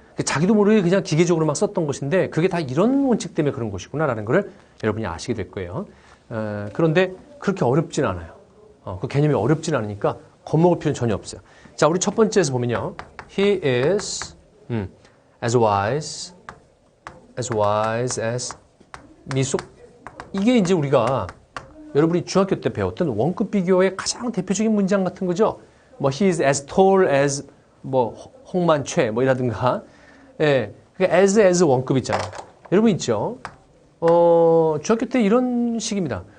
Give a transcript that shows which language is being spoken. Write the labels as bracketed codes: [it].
[ko] 자기도 모르게 그냥 기계적으로 막 썼던 것인데 그게 다 이런 원칙 때문에 그런 것이구나라는 것을 여러분이 아시게 될 거예요. 그런데 그렇게 어렵진 않아요. 그 개념이 어렵진 않으니까 겁먹을 필요는 전혀 없어요. 자, 우리 첫 번째에서 보면요. [en] He is as wise as 미숙. [ko] 이게 이제 우리가 여러분이 중학교 때 배웠던 원급 비교의 가장 대표적인 문장 같은 거죠. 뭐 [en] he is as tall as [ko] 뭐 홍만최 뭐 이라든가. 예. 그러니까 as 원급 있잖아요. 여러분 있죠? 중학교 때 이런 식입니다.